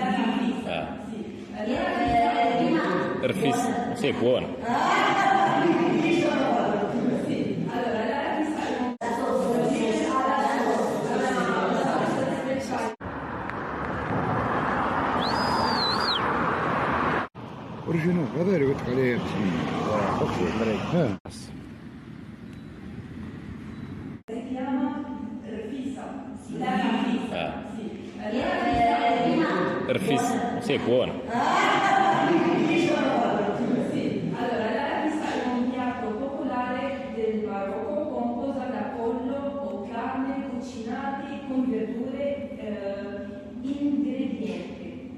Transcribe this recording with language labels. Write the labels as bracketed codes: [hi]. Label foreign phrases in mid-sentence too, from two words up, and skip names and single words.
[it] Rfis, sì, è buono. Originale, [ar] هذا اللي قلت عليه [it] Si chiama Rfisa. Rfis, sì, è buono. Sì, allora la rafisa è un piatto popolare del Marocco composta da pollo o carne cucinati con verdure ingredienti.